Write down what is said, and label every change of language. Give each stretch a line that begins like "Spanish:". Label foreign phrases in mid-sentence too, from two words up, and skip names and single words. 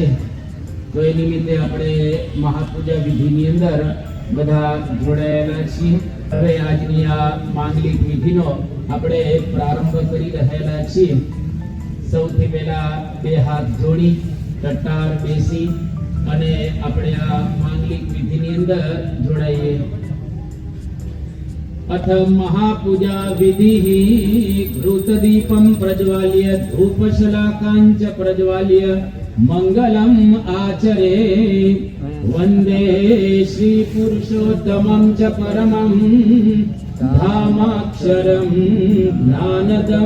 Gujarati: તો એ નિમિત્તે આપણે મહાપૂજા વિધિની અંદર બધા જોડાયેલા છીએ. હવે આજની આ માંગલિક વિધિનો આપણે પ્રારંભ કરી રહેલા છીએ. સૌથી પહેલા બે હાથ જોડી ટટ્ટાર બેસી અને આપણે આ માંગલિક વિધિની અંદર જોડાઈએ.
Sanskrit: अथ महापूजा विधि घृतदीपं प्रज्वाल्य धूपशलाकाञ्च प्रज्वाल्य मंगलम आचरे. वंदे श्री पुरुषोत्तमं च परमं धामाक्षरं ज्ञानदं.